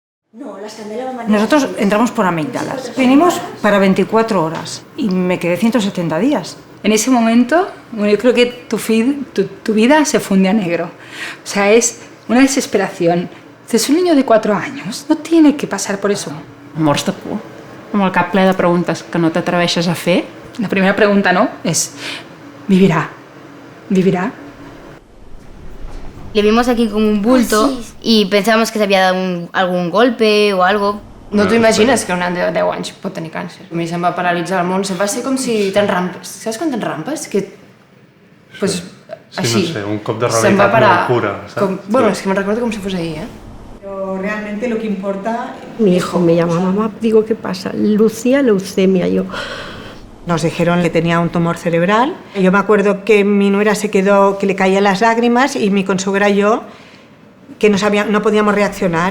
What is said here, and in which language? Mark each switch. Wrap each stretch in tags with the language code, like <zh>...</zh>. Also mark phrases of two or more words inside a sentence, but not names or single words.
<es>Nosotros entramos por amígdalas. Vinimos para 24 horas y me quedé 170 días. En ese momento, yo creo que tu vida se funde a negro. O sea, es una desesperación. Es un niño de 4 años, no tiene que pasar por eso.</es> <ca>Mors de por, amb el cap ple de preguntes que no t'atreveixes a fer.</ca> <es>La primera pregunta, ¿no?, es, ¿vivirá? ¿Vivirá? Le vimos aquí con un bulto y pensábamos que se había dado algún golpe o algo.</es> <ca>No t'ho imagines que un nen de 10 anys pot tenir càncer. A mi se'm va paralitzar el món, va ser com si t'enrampes. Saps quan t'enrampes? Que, pues, sí, així. No sé, un cop de realitat molt pura, saps? Com, bueno, és que me'n recordo com si fos ahir,</ca> <es>Pero realmente lo que importa... Mi hijo me llama, mamá, digo, ¿qué pasa? Lucía, leucemia, yo... Nos dijeron que tenía un tumor cerebral. Yo me acuerdo que mi nuera se quedó, que le caían las lágrimas y mi consuegra y yo, que no podíamos reaccionar.</es>